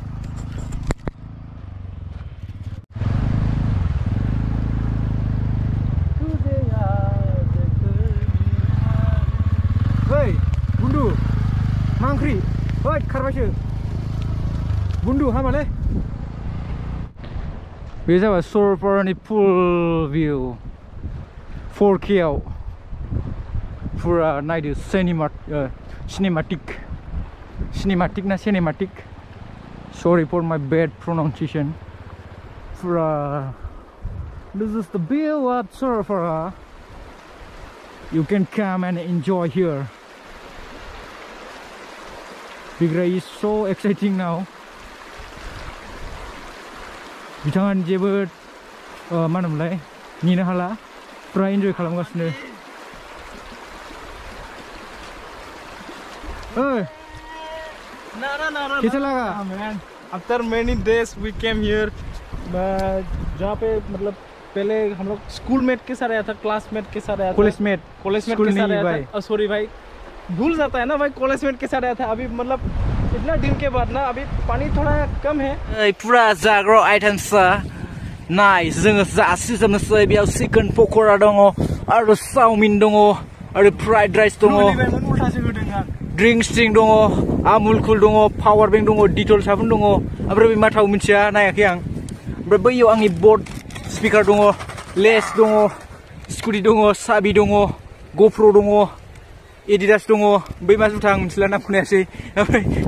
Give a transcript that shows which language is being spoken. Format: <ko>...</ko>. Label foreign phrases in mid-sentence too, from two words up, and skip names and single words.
<brx>ओइ बुन्दु मा ओंख्रि ओइ खारबायसो बुन्दु हामालै बे जाबाय सरलपारानि</brx> <en>full view 4K</en> <brx>आव फुरा नायदो</brx> <en>सिनेमाटिक ना सिनेमाटिक sorry for my bad pronunciation fura this is the view of Saralpara you can come and enjoy here Bigrai is so exciting now</en> <brx>बिथाङा जेबो मा होनोमोनलाय नेनो हाला फुरा एन्जय खालामगासिनो</brx> <hi>कैसा लगा</hi> <en>man after many days we came here</en> <hi>जहाँ पे मतलब पहले हम लोग</hi> <en>school mate</en> <hi>के साथ आया था क्लासमेट के साथ आया था</hi> <en>college mate</en> <hi>के साथ आया था सॉरी भाई भूल जाता है ना भाई</hi> <en>college mate</en> <hi>के साथ आया था अभी मतलब इतना दिन के बाद ना अभी पानी थोड़ा कम है</hi> <brx>पूरा जाग्रा आइटेम्स नाय जोङो जासिजोबनोसै बेयाव चिकेन पक'रा दङ आरो चाउमिन दङ आरो</brx> <en>fried rice</en> <brx>दङ ड्रिंक्स दङ आमुल कुल दङ</brx> <en>power bank</en> <brx>दङ डिटल साबुन दङ ओमफ्राय बे माथाव मिथिया नायाखै आं ओमफ्राय बैयाव आंनि बट स्पिकार दङ लेस दङ स्कुटि दङ साबि दङ GoPro दङ एडिडास दङ बै मा जुथा आं मिथिला नामखौ नायासै ओमफ्राय</brx>